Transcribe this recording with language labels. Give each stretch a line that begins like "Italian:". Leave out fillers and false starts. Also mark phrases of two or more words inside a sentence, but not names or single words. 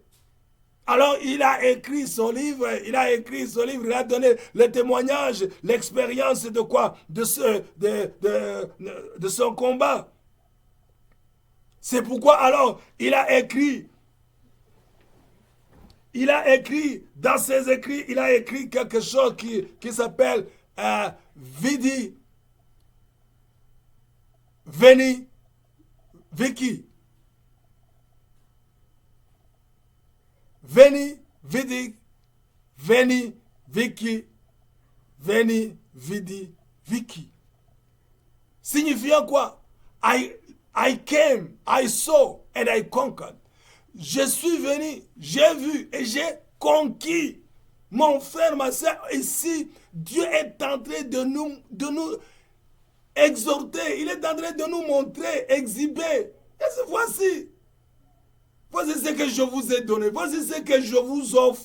French: Alors il a écrit son livre, il a donné le témoignage, l'expérience de quoi? De son combat. C'est pourquoi alors il a écrit dans ses écrits, il a écrit quelque chose qui s'appelle
Latin: Vidi, Veni, Vici. Veni, Vidi, Veni, Vici, Veni, Vidi, Vici. Signifiant quoi?
English: I came, I saw, and I conquered.
French: Je suis venu, j'ai vu et j'ai conquis. Mon frère, ma soeur, ici, Dieu est en train de nous exhorter, il est en train de nous montrer, exhiber. Et voici ce que je vous ai donné, voici ce que je vous offre.